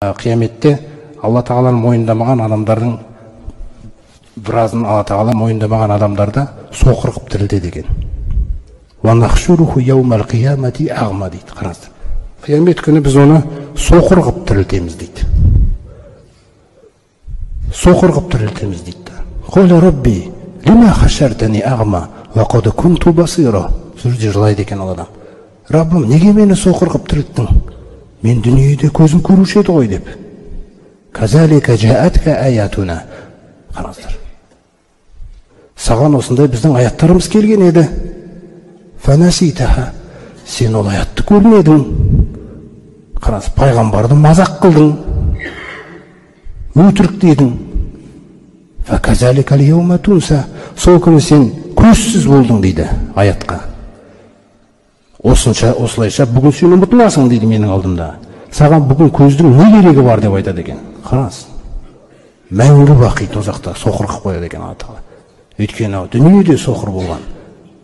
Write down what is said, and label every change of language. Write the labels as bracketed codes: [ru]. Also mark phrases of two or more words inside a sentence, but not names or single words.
[kk] қияметте Алла Тағаланы мойындамаған адамдардың біразын Алла Тағала мойындамаған адамдарды соқыр қылып тірілтеді екен. [ar] وَنَحْشُرُهُ يَوْمَ الْقِيَامَةِ أَعْمَى [kk] дейді. Қараңыздар. Қиямет күні біз оны соқыр қылып тірілтеміз дейді. Соқыр қылып тірілтеміз дейді. [ar] قَالَ رَبِّي لِمَا حَشَرْتَنِي أَعْمَى وَقَدْ كُنْتُ بَصِيرًا. [kk] Сол жерде жылайды екен ол адам. Раббым, неге мені соқыр қылып тірілттің? Мен дүниеде көзім көруші еді ғой деп. [ar] كَذَلِكَ جَاءَتْكَ آيَاتُنَا. [kk] Қараңыздар. Саған осындай біздің аяттарымыз келген еді. فَنَسِيتَهَا. Сен ол аятты көрмедің. Қараңыз, пайғамбарды мазақ қылдың. Өтірік дедің. [ar] فَكَذَلِكَ الْيَوْمَ تُنْسَى. [kk] Сол күні сен көзсіз болдың дейді аятқа. Осылайша бүгін сен ұмытыласың дейді менің алдымда. Саған бүгін көздің не керегі бар деп айтады екен. Қараңыз. Мәңгі бақи тозақта соқыр қылып қояды екен Алла Тағала. Өйткені дүниеде соқыр болған.